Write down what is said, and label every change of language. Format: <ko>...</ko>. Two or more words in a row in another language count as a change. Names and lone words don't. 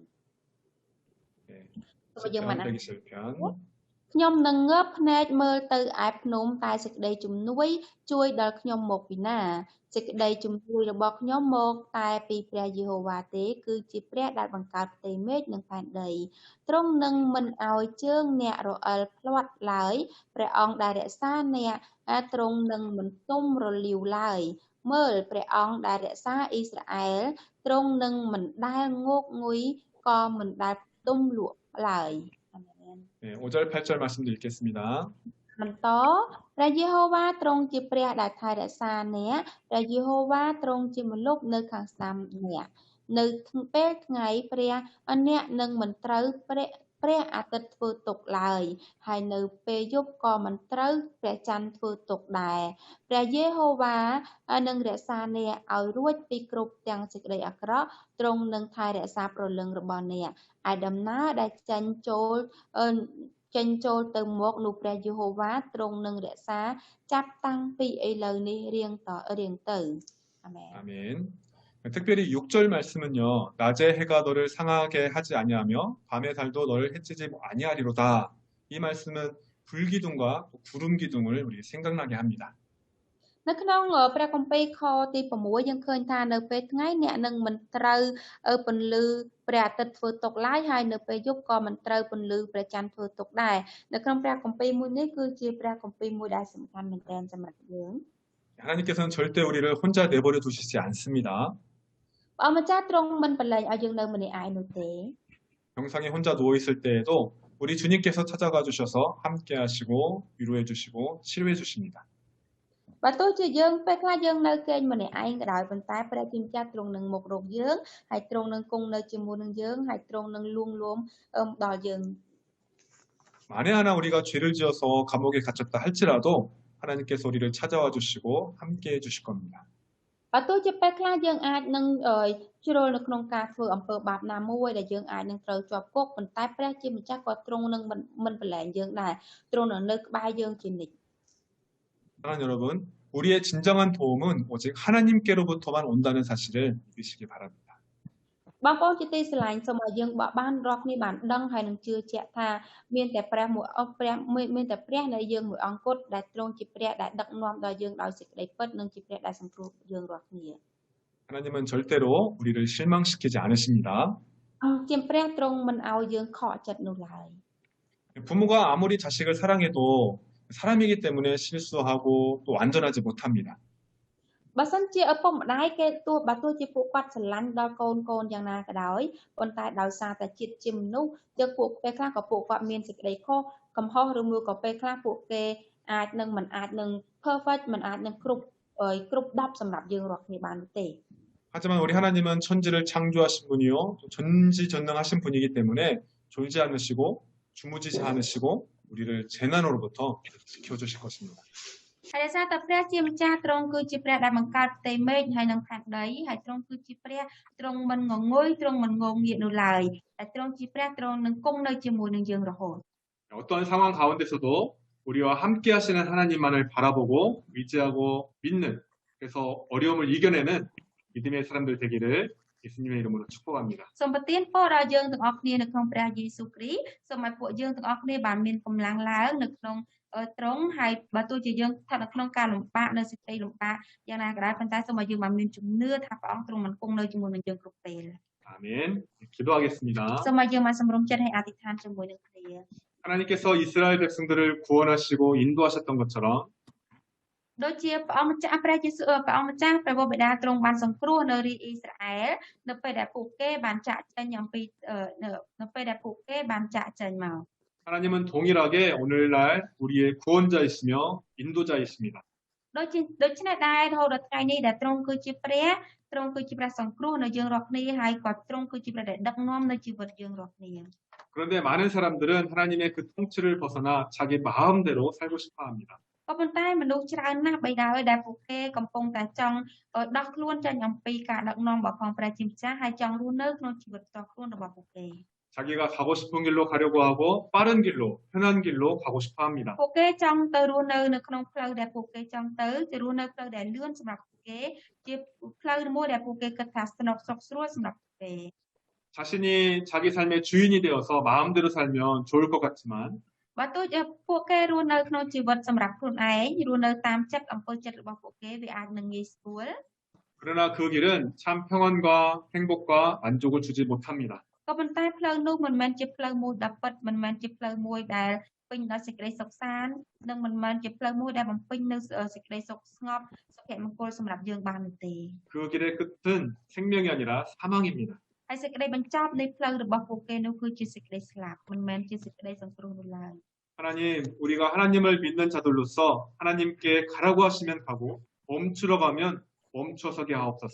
<ko>네, 시편 121편.</ko> <km>ខ្ញុំនឹងងើបភ្នែកមើលទៅឯភ្នំតែសេចក្តីជំនួយជួយដល់ខ្ញុំមកពីណាសេចក្តីជំនួយរបស់ខ្ញុំមកតែពីព្រះយេហូវ៉ាទេគឺជាព្រះដែលបង្កើតផ្ទៃមេឃនិងផែនដីទ្រង់នឹងមិនឲ្យជើងអ្នករអិលផ្លាត់ឡើយព្រះអង្គដែលរក្សាអ្នកទ្រង់នឹងមិនទុំរលាវឡើយមើលព្រះអង្គដែលរក្សាអ៊ីស្រាអែលទ្រង់នឹងមិនដែលងោកងុយក៏មិនដែលទុំលក់ឡើយ</km> <ko>네, 5절 8절 말씀도 읽겠습니다.</ko> <km>បន្តព្រះយេហូវ៉ាទ្រង់ជាព្រះដែលថែរក្សាអ្នកព្រះយេហូវ៉ាទ្រង់ជាម្លប់នៅខាងស្ដាំអ្នកនៅពេលថ្ងៃ ព្រះអ្នកនឹងមិនត្រូវព្រះអាទិត្យធ្វើទុកឡើយហើយនៅពេលយប់ក៏មិនត្រូវព្រះច័ន្ទធ្វើទុកដែរព្រះយេហូវ៉ានឹងរក្សាអ្នកឲ្យរួចពីគ្រប់ទាំងសេចក្តីអាក្រក់ទ្រង់នឹងថែរក្សាព្រលឹងរបស់អ្នកឯដំណើរដែលចេញចូលទៅមកនោះព្រះយេហូវ៉ាទ្រង់នឹងរក្សាចាប់តាំងពីឥឡូវនេះរៀងទៅអាមែន</km> <ko>아멘. 특별히 6절 말씀은요. 낮에 해가 너를 상하게 하지 아니하며 밤의 달도 너를 해치지 아니하리로다. 이 말씀은 불기둥과 구름 기둥을 우리 생각나게 합니다.</ko> <km>នៅក្នុងព្រះគម្ពីរខទី6យើងឃើញថានៅពេលថ្ងៃអ្នកនឹងមិនត្រូវពន្លឺព្រះអាទិត្យធ្វើទុកឡើយហើយនៅពេលយប់ក៏មិនត្រូវពន្លឺព្រះច័ន្ទធ្វើទុកដែរនៅក្នុងព្រះគម្ពីរមួយនេះគឺជាព្រះគម្ពីរមួយដែលសំខាន់មែនទែនសម្រាប់យើង</km> <ko>하나님께서는 절대 우리를 혼자 내버려 두시지 않습니다.</ko> <km>ព្រះម្ចាស់ទ្រង់មិនបលែងឲ្យយើងនៅម្នាក់ឯងនោះទេ</km> <ko>병상에 혼자 누워 있을 때에도 우리 주님께서 찾아가 주셔서 함께 하시고 위로해 주시고 치료해 주십니다.</ko> <km>បើទោះជាយើងពេលខ្លះយើងនៅគេងម្នាក់ឯងក៏ដោយប៉ុន្តែព្រះជាម្ចាស់ទ្រង់នឹងមករកយើងហើយទ្រង់នឹងគង់នៅជាមួយនឹងយើងហើយទ្រង់នឹងលួងលោមដល់យើង</km> <ko>만에 하나 우리가 죄를 지어서 감옥에 갇혔다 할지라도 하나님께서 우리를 찾아와 주시고 함께 해 주실 겁니다.</ko> <km>បើទោះជាពេលខ្លះយើងអាចនឹងជ្រុលនៅក្នុងការធ្វើអំពើបាបណាមួយដែលយើងអាចនឹងត្រូវជាប់គុកប៉ុន្តែព្រះជាម្ចាស់ក៏ទ្រង់នឹងមិនបលែងយើងដែរទ្រង់នៅក្បែរយើងជានិច្ច</km> <ko>사랑하는 여러분, 우리의 진정한 도움은 오직 하나님께로부터만 온다는 사실을 믿으시기 바랍니다.</ko> <km>បងប្អូនជាទីស្រឡាញ់សូមឲ្យយើងបានរកគ្នាបានដឹងហើយនឹងជឿជាក់ថាមានតែព្រះមួយអង្គព្រះមានតែព្រះនៃយើងមួយអង្គគត់ដែលទ្រង់ជាព្រះដែលដឹកនាំដល់យើងដោយសេចក្តីពិតនិងជាព្រះដែលសង្គ្រោះយើងរាល់គ្នា</km> <ko>하나님은 절대로 우리를 실망시키지 않으십니다.</ko> <km>ជាព្រះទ្រង់មិនឲ្យយើងខកចិត្តនោះឡើយ</km> <ko>부모가 아무리 자식을 사랑해도 사람이기 때문에 실수하고 또 완전하지 못합니다.</ko> <km>បើសិនជាឪពុកម្ដាយគេបើទោះជាពួកគាត់ស្រឡាញ់ដល់កូនយ៉ាងណាក៏ដោយប៉ុន្តែដោយសារតែជាតិជាមនុស្សយើងពួកពេលខ្លះក៏ពួកគាត់មានសេចក្តីខុសកំហុសឬមួយក៏ពេលខ្លះពួកគេអាចនឹងមិនអាចនឹង perfect មិនអាចនឹងគ្រប់10សម្រាប់យើងរាល់គ្នាបានទេ</km> <ko>하지만 우리 하나님은 천지를 창조하신 분이요 전지전능하신 분이기 때문에 졸지 않으시고 주무지지 않으시고 우리를 재난으로부터 지켜주실 것입니다.</ko> <km>ហើយដោយសារតែព្រះជាម្ចាស់ទ្រង់គឺជាព្រះដែលបង្កើតផ្ទៃមេឃហើយនឹងផែនដីហើយទ្រង់គឺជាព្រះទ្រង់មិនងងុយទ្រង់មិនងងងាកនោះឡើយតែទ្រង់ជាព្រះទ្រង់នឹងគង់នៅជាមួយនឹងយើងរហូត</km> <ko>어떤 상황 가운데서도 우리와 함께 하시는 하나님만을 바라보고 의지하고 믿는, 그래서 어려움을 이겨내는 믿음의 사람들 되기를 예수님의 이름으로 축복합니다.</ko> <km>សូមប្រទានពរដល់យើងទាំងអស់គ្នានៅក្នុងព្រះយេស៊ូវគ្រីស្ទសូមឲ្យពួកយើងទាំងអស់គ្នាបានមានកម្លាំងឡើងនៅក្នុងទ្រង់ហើយបើទោះជាយើងស្ថិតនៅក្នុងការលំបាកនៅសេចក្តីលំបាកយ៉ាងណាក៏ដោយប៉ុន្តែសូមឲ្យយើងបានមានជំនឿថាព្រះអង្គទ្រង់បានគង់នៅជាមួយនឹងយើងគ្រប់ពេល</km> <ko>아멘. 기도하겠습니다.</ko> <km>សូមឲ្យយើងបានសម្រុំចិត្តហើយអធិដ្ឋានជាមួយនឹងគ្នា</km> <ko>하나님께서 이스라엘 백성들을 구원하시고 인도하셨던 것처럼</ko> <km>ដូចជាព្រះអង្គម្ចាស់ព្រះយេស៊ូវព្រះអង្គម្ចាស់ព្រះបិតាទ្រង់បានសង្គ្រោះនៅរាជអ៊ីស្រាអែលនៅពេលដែលពួកគេបានចាកចេញអំពីនៅពេលដែលពួកគេបានចាកចេញមក</km> <ko>하나님은 동일하게 오늘날 우리의 구원자이시며 인도자이십니다.</ko> <km>ដូចនេះដែររហូតដល់ថ្ងៃនេះដែលទ្រង់គឺជាព្រះសង្គ្រោះនៅយើងរាល់គ្នាហើយក៏ទ្រង់គឺជាព្រះដែលដឹកនាំនៅជីវិតយើងរាល់គ្នា</km> <ko>그런데 많은 사람들은 하나님의 그 통치를 벗어나 자기 마음대로 살고 싶어 합니다.</ko> <km>ក៏ប៉ុន្តែមនុស្សច្រើនណាស់បីដែរដែលពួកគេកំពុងតែចង់ដោះខ្លួនចេញអំពីការដឹកនាំរបស់ផងព្រះជាម្ចាស់ហើយចង់រស់នៅក្នុងជីវិតផ្ទាល់ខ្លួនរបស់ពួកគេ</km> <ko>자기가 가고 싶은 길로 가려고 하고 빠른 길로, 편한 길로 가고 싶어 합니다.</ko> <km>ពួកគេចង់ទៅរស់នៅក្នុងផ្លូវដែលពួកគេចង់ទៅរស់នៅផ្លូវដែលលឿនសម្រាប់ពួកគេជាផ្លូវមួយដែលពួកគេគិតថាស្នុកសុខស្រួលសម្រាប់ពួកគេ</km> <ko>자신이 자기 삶의 주인이 되어서 마음대로 살면 좋을 것 같지만</ko> <km>បើទោះជាពួកគេរស់នៅក្នុងជីវិតសម្រាប់ខ្លួនឯងរស់នៅតាមចិត្តអំពើចិត្តរបស់ពួកគេវាអាចនឹងងាយស្រួល</km> <ko>그러나 그 길은 참 평안과 행복과 만족을 주지 못합니다.</ko> <km>ក៏ប៉ុន្តែផ្លូវនោះមិនមែនជាផ្លូវមួយដែលពិតមិនមែនជាផ្លូវមួយដែលពេញដោយសេចក្តីសុខសាន្តនិងមិនមែនជាផ្លូវមួយដែលបំពេញនៅសេចក្តីសុខស្ងប់សុភមង្គលសម្រាប់យើងបាននោះទេ</km> <ko>그 길의 끝은 생명이 아니라 사망입니다.</ko> <km>ហើយសេចក្តីបញ្ចប់នៃផ្លូវរបស់ពួកគេនោះគឺជាសេចក្តីស្លាប់មិនមែនជាសេចក្តីសង្គ្រោះនោះឡើយ</km> <ko>하나님, 우리가 하나님을 믿는 자들로서 하나님께 가라고 하시면 가고 멈추러 가면 멈춰서게 하옵소서.</ko>